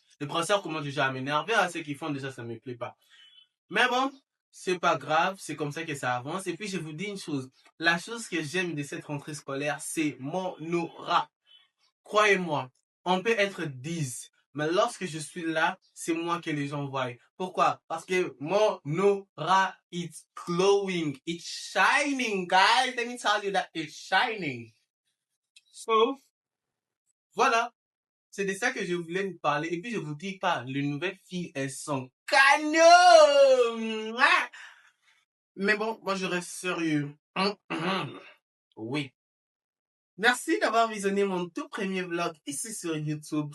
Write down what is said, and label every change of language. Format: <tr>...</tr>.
<fr>Les professeurs commencent déjà à m'énerver, hein. Ce qu'ils font déjà, ça me plaît pas. Mais bon, c'est pas grave, c'est comme ça que ça avance. Et puis, je vous dis une chose. La chose que j'aime de cette rentrée scolaire, c'est mon aura. Croyez-moi, on peut être 10, mais lorsque je suis là, c'est moi que les gens voient. Pourquoi? Parce que mon aura,</fr> <en>it's glowing, it's shining, guys. Let me tell you that it's shining.</en> <fr>So, voilà. C'est de ça que je voulais vous parler. Et puis, je vous dis pas, les nouvelles filles, elles sont canons. Mais bon, moi, je reste sérieux. Oui. Merci d'avoir visionné mon tout premier vlog ici sur YouTube.</fr>